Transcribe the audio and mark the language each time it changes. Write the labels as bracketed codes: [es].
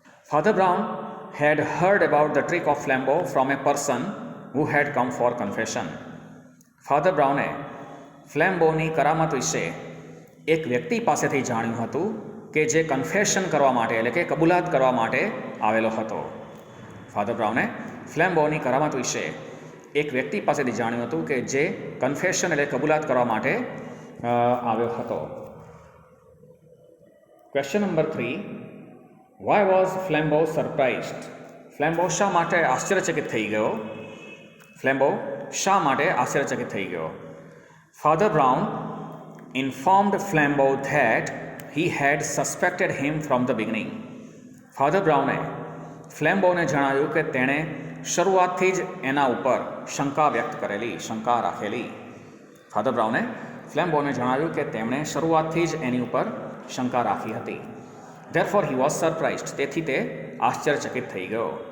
[en] Father Brown had heard about the trick of Flambeau from a person who had come for confession. [gu] Father બ્રાઉને ફ્લેમ્બોની કરામત વિશે એક વ્યક્તિ પાસેથી જાણ્યું હતું કે જે કન્ફેશન કરવા માટે એટલે કે કબૂલાત કરવા માટે આવેલો હતો. ફાધર બ્રાઉને ફ્લેમ્બોની કરામત વિશે એક વ્યક્તિ પાસેથી જાણ્યું હતું કે જે કન્ફેશન એટલે કબૂલાત કરવા માટે આવ્યો હતો. [en] Question number 3. Why was Flambeau surprised? [gu] ફ્લેમ્બો શા માટે આશ્ચર્યચકિત થઈ ગયો? ફ્લેમ્બો શા માટે આશ્ચર્યચકિત થઈ ગયો? [en] Father Brown informed Flambeau that he had suspected him from the beginning. [gu] Father બ્રાઉને ફ્લેમ્બોને જણાવ્યું કે તેણે શરૂઆતથી જ એના ઉપર શંકા વ્યક્ત કરેલી, શંકા રાખેલી. ફાધર બ્રાઉને ફ્લેમ્બોને જણાવ્યું કે તેમણે શરૂઆતથી જ એની ઉપર શંકા રાખી હતી. [en] Therefore he was surprised. [gu] તેથી તે આશ્ચર્યચકિત થઈ ગયો.